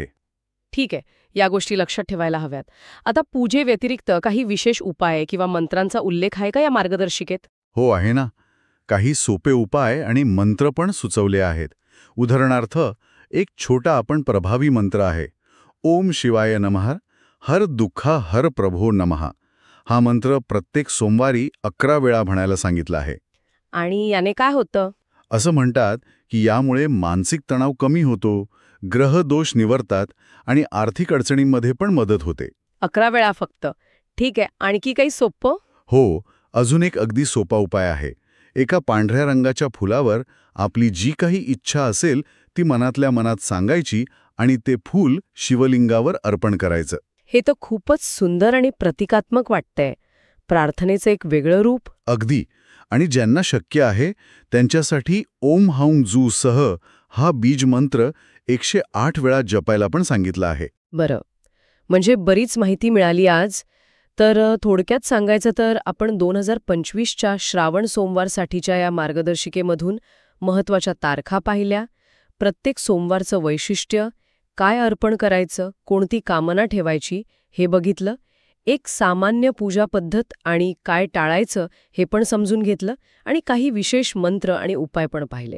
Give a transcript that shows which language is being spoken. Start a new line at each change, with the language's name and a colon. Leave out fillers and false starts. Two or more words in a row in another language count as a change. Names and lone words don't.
Marathi: ठीक आहे, या गोष्टी लक्षात ठेवायला हव्यात. आता पूजेव्यतिरिक्त काही विशेष उपाय किंवा मंत्रांचा उल्लेख आहे का या मार्गदर्शिकेत? हो आहे ना. काही सोपे उपाय आणि मंत्र पण सुचवले आहेत. उदाहरणार्थ, एक छोटा आपण प्रभावी मंत्र आहे.
Sanskrit: ओम शिवाय नमः, हर दुःखा हर प्रभो नमः.
Marathi: हा मंत्र प्रत्येक सोमवारी 11 वेळा म्हणायला सांगितला आहे. आणि याने काय होतं? असं म्हणतात की यामुळे मानसिक तणाव कमी होतो, ग्रह दोष निवरतात आणि आर्थिक अडचणींमध्ये पण मदत होते. 11 वेळा फक्त. ठीक आहे, आणखी काही सोपं? हो, अजून एक अगदी सोपा उपाय आहे. एका पांढऱ्या रंगाच्या फुलावर आपली जी काही इच्छा असेल ती मनातल्या मनात सांगायची आणि ते फूल शिवलिंगावर अर्पण करायचं. हे तर खूपच सुंदर आणि प्रतिकात्मक वाटतंय. प्रार्थनेचं एक वेगळं रूप. अगदी. आणि ज्यांना शक्य आहे त्यांच्यासाठी
Sanskrit: ओम हौं जू सह
Marathi: हा बीज मंत्र 108 वेळा जपायला पण सांगितला आहे. बरं, म्हणजे बरीच माहिती मिळाली आज. तर थोडक्यात सांगायचं तर आपण 2025च्या श्रावण सोमवारसाठीच्या या मार्गदर्शिकेमधून महत्त्वाच्या तारखा पाहिल्या, प्रत्येक सोमवारचं वैशिष्ट्य, काय अर्पण करायचं, कोणती कामना ठेवायची हे बघितलं, एक सामान्य पूजा पद्धत आणि काय टाळायचं हे पण समजून घेतलं आणि काही विशेष मंत्र आणि उपाय पण पाहिले.